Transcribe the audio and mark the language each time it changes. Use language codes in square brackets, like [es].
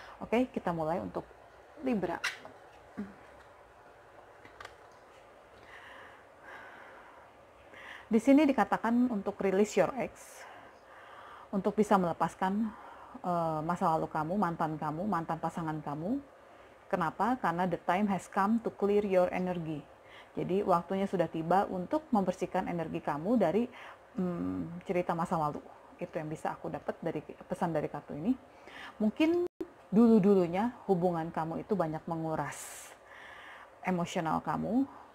[id] Oke, kita mulai untuk Libra. Di sini dikatakan untuk [en] release your ex, [id] untuk bisa melepaskan masa lalu kamu, mantan pasangan kamu. Kenapa? Karena [en] the time has come to clear your energy. [id] Jadi waktunya sudah tiba untuk membersihkan energi kamu dari cerita masa lalu. Itu yang bisa aku dapat dari pesan dari kartu ini. Mungkin dulu-dulunya hubungan kamu itu banyak menguras emosional kamu.